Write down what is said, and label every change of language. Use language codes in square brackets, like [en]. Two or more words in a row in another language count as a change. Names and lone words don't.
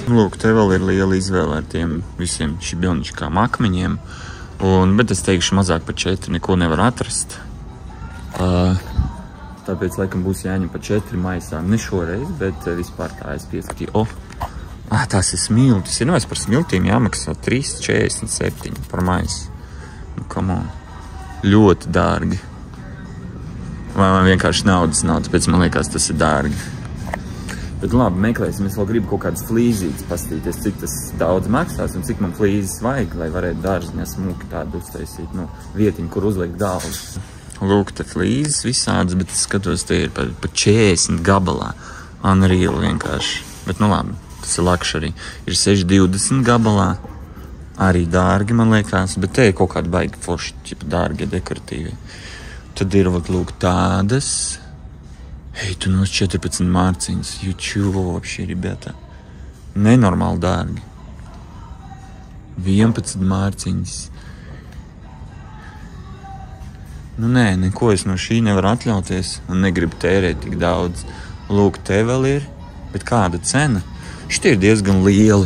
[lv] Lūk, te vēl ir liela izvēle ar tiem visiem šibjonočkām akmeņiem, bet es teikšu, mazāk par 4 neko nevar atrast. Tāpēc, laikam, būs jāņem pa 4 maisām. Ne šoreiz, bet vispār tā es pieskatīju. Tās ir smiltis. Ir par smiltīm jāmaksā 3,47 par maisu. Nu, [en] come on. [lv] Ļoti dārgi. Vai man vienkārši naudas nav, tāpēc man liekas, tas ir dārgi. Bet labi, meklēsim. Es vēl gribu kaut kādas flīzītes pastīties, cik tas daudz maksās un cik man flīzes vajag, lai varētu dārziņā smuki tādu uztaisīt, vietiņu, kur uzlikt galvas. Lūk, te flīzes visādas, bet es skatos, te ir pa 40 gabalā. Unreal vienkārši. Bet labi, tas ir luxury. Ir 6,20 gabalā. Arī dārgi, man liekas, bet te ir kaut kādi baigi forši, dārgi, dekoratīvi. Tad ir, lūk, tādas. Hei, tu nos 14 mārciņas. Čuvo, [ru] вообще, ребята. [lv] Nenormāli dārgi. 11 mārciņas. Nē, neko es no šī nevaru atļauties un negribu tērēt tik daudz. Lūk, te vēl ir, bet kāda cena? Šitie ir diezgan lieli.